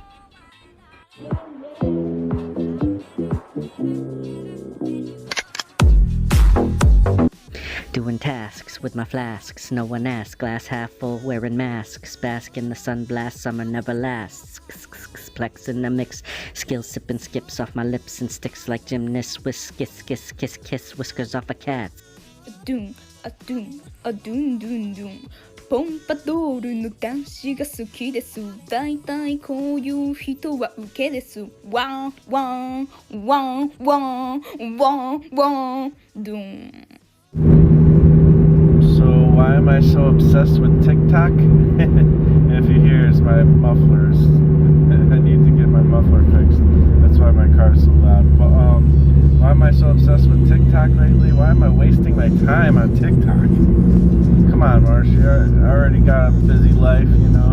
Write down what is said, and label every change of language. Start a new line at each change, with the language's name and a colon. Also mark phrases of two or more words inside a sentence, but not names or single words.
English: Doing tasks with my flasks, no one asks. Glass half full, wearing masks. Bask in the sun blast, summer never lasts. Plex in the mix, skill sipping skips off my lips and sticks like gymnasts. Whisk, kiss, kiss, kiss, kiss, whiskers off a cat. Doom, a doom, a doom, doom, doom.
Japanese: ポンパドールの男子が好きです。だいたいこういう人はウケです。ワンワンワンワンワンワンドゥン。
English: So why am I so obsessed with TikTok? If you hear, it's my mufflers. I need to get my muffler fixed. That's why my car is so loud. But why am I so obsessed with TikTok lately? Why am I wasting my time on TikTok? Come on, Marsh, you already got a busy life, you know.